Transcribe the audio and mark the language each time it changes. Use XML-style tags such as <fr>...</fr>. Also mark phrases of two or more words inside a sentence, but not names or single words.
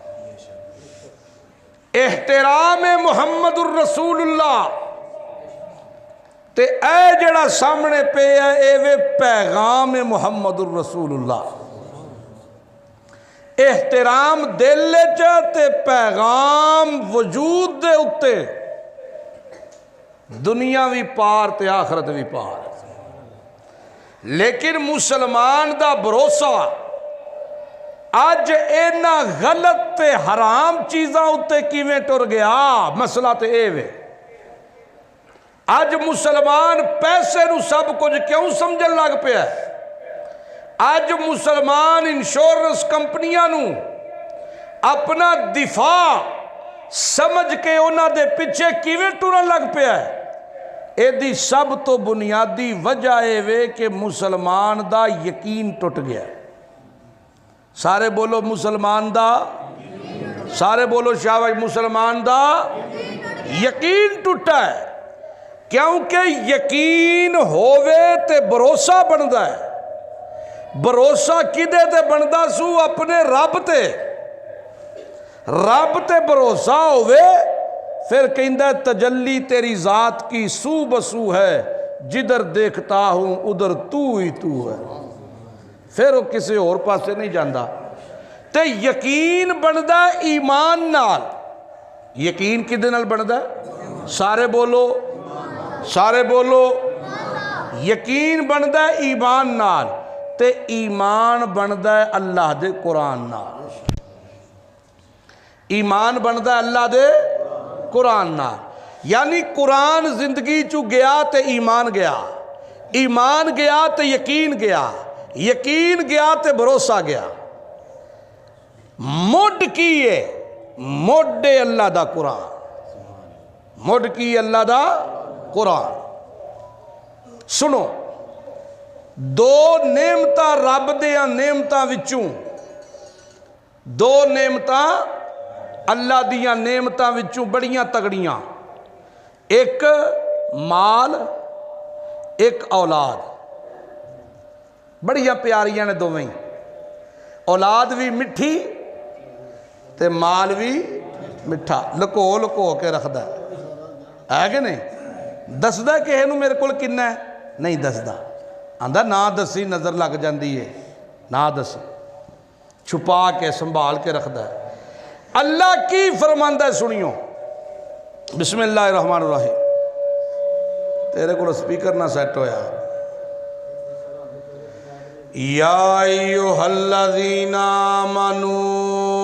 <pa>احترام</pa> <ar>محمد الرسول اللہ</ar> <pa>تے اے جڑا سامنے پہ ہے اے وے پیغام</pa> <ar>محمد الرسول اللہ،</ar> <pa>احترام دل تے پیغام وجود دے اتے، دنیا بھی پار تے آخرت بھی پار۔ لیکن مسلمان دا بھروسہ آج اینا غلط تے حرام چیزاں اتے کیویں ٹر گیا؟ مسئلہ تے اے وے، آج مسلمان پیسے نو سب کچھ کیوں سمجھن لگ پیا ہے؟ آج مسلمان انشورنس کمپنیاں نو اپنا دفاع سمجھ کے انہاں دے پیچھے کیویں ٹرن لگ پیا ہے؟ اے دی سب تو بنیادی وجہ اے وے کہ مسلمان دا یقین ٹوٹ گیا ہے۔ سارے بولو مسلمان دا، سارے بولو شاہ بھائی مسلمان دا یقین ٹوٹا ہے، کیونکہ یقین ہووے تے بھروسہ بندا ہے۔ بھروسہ کدے تے بندا سو؟ اپنے رب تے، رب تے بھروسہ ہووے پھر کہندہ ہے</pa> <ur>تجلی تیری ذات کی سو بسو ہے، جدھر دیکھتا ہوں ادھر تو ہی تو ہے،</ur> <pa>پھر وہ کسی اور پاسے نہیں جاندہ۔ تے یقین بندہ ایمان نال، یقین کدے نال بندہ ہے؟ سارے بولو، سارے بولو، یقین بندہ ہے ایمان نال، تے ایمان بندہ ہے اللہ دے قرآن نال، ایمان بندہ ہے اللہ دے قرآن نال، یعنی قرآن زندگی چو گیا تے ایمان گیا، ایمان گیا تے یقین گیا، یقین گیا تے بھروسہ گیا۔ مڈ کیے مڈ اللہ دا قرآن، مڈ کی اللہ دا قرآن۔ سنو، دو نعمتاں رب دیاں نعمتاں وچوں، دو نعمتاں اللہ دیاں نعمتاں وچوں بڑیاں تگڑیاں، ایک مال ایک اولاد، بڑیاں پیاریاں نے دوویں، اولاد بھی مٹھی تے مال بھی مٹھا، لکو لکو کے رکھدا ہے کہ نہیں؟ دسدا کہ اینو میرے کول کنا ہے؟ نہیں دسدا، آندا نہ دسی نظر لگ جاندی ہے، نہ دسی، چھپا کے سنبھال کے رکھدا ہے۔ اللہ کی فرماندہ ہے، سنیو،</pa> <ar>بسم اللہ الرحمن الرحیم۔</ar> <pa>تیرے کو سپیکر نہ سیٹ ہویا۔</pa> <ar>یا ایھا الذین آمنوا</ar>